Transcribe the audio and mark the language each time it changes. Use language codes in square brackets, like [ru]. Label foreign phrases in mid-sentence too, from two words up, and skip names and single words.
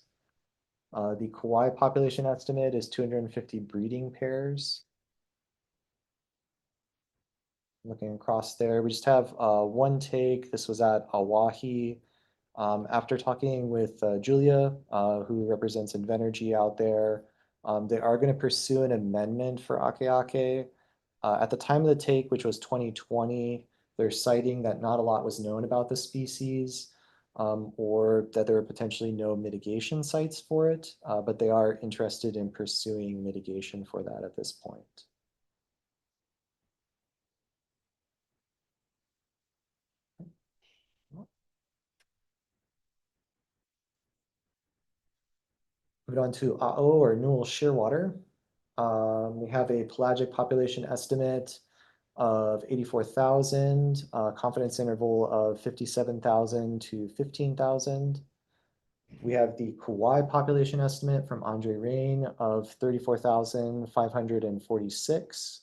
[en] The Kauai population estimate is 250 breeding pairs. Looking across there, we just have one take. This was at Oahe. After talking with Julia, who represents Endangered out there, they are going to pursue an amendment for ʻAKēʻakē. At the time of the take, which was 2020, they're citing that not a lot was known about the species, or that there are potentially no mitigation sites for it, but they are interested in pursuing mitigation for that at this point. Moving on to aeʻo or Newell shearwater. We have a pelagic population estimate of 84,000, confidence interval of 57,000 to 15,000. We have the Kauai population estimate from Andre Rain of 34,546.